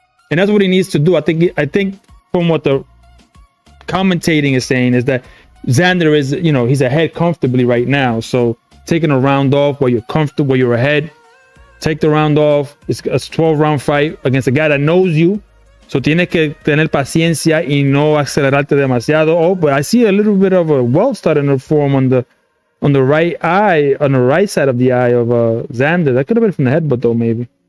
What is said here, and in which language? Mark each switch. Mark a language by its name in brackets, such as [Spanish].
[English] And that's what he needs to do. I think from what the commentating is saying is that Xander is, you know, he's ahead comfortably right now. So taking a round off while you're comfortable, while you're ahead, take the round off. It's a 12-round fight against a guy that knows you. [Spanish] So tienes que tener paciencia y no acelerarte demasiado. [English] Oh, but I see a little bit of a welt starting to form on the right eye, on the right side of the eye of Xander. That could have been from the headbutt though, maybe.